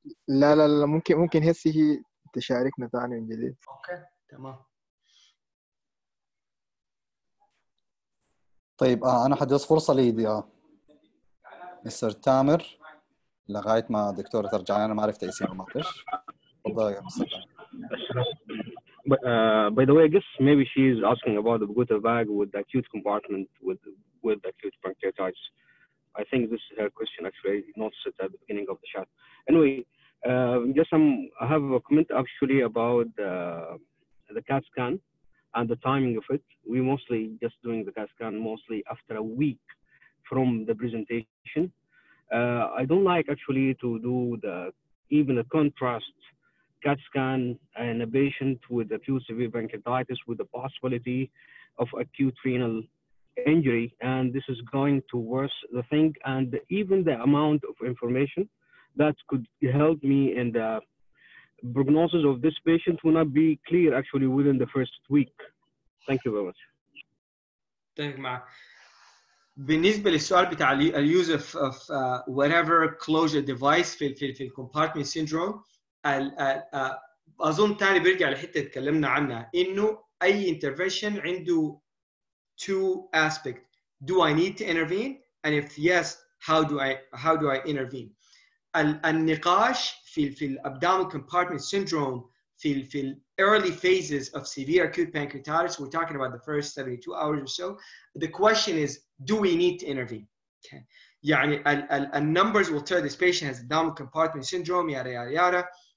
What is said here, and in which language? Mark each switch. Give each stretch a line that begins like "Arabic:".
Arabic: لا ممكن هسه هي تشاركنا ثاني من جديد. اوكي تمام. طيب أنا حدث فرصة لي مستر تامر لغاية ما دكتورة ترجع. أنا ما عرفت اسمه معلش. تفضل يا مستر تامر.
English: By the way, I guess maybe she's asking about the Pagoda bag with the acute compartment with acute pancreatitis. I think this is her question actually, not set at the beginning of the chat. Anyway, I have a comment actually about the CAT scan and the timing of it. We mostly just doing the CAT scan mostly after a week from the presentation. I don't like actually to do even a contrast CAT scan in a patient with acute severe pancreatitis with the possibility of acute renal injury, and this is going to worsen the thing, and even the amount of information that could help me in the prognosis of this patient will not be clear actually within the first week. Thank you very much.
Arabic: اتفق معك. بالنسبه للسؤال بتاع اليوز اوف
English: whatever closure device
Arabic: في الكومبارتمنت سيندروم، اظن تاني بيرجع لحته اتكلمنا عنها، انه اي intervention عنده
English: two aspects. Do I need to intervene? And if yes, how do I intervene?
Arabic: النقاش في
English: الابdominal compartment syndrome في early phases of severe acute pancreatitis, we're talking about the first 72 hours or so. The question is, do we need to intervene? Okay. يعني numbers will tell this patient has abdominal compartment syndrome, yada yada yada.